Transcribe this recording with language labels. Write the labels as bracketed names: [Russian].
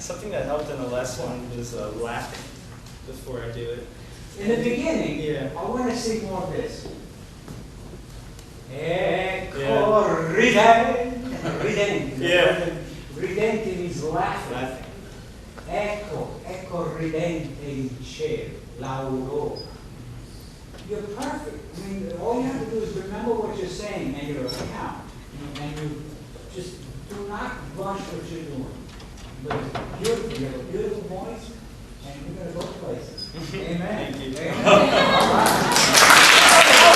[English] Something that helped in the last one was laughing before I do it. In the beginning, Yeah. I want to sing more of this. [Italian] Ecco ridente. [English] Yeah. Ridente means laughing. [Italian] Ecco ridente in cielo, l'aurora. [English] You're perfect. I mean, all you have to do is remember what you're saying and your account. And you just do not rush what you're doing. But it's beautiful. You have a beautiful voice, and you're going to go places. Amen. Thank you. Amen. All right.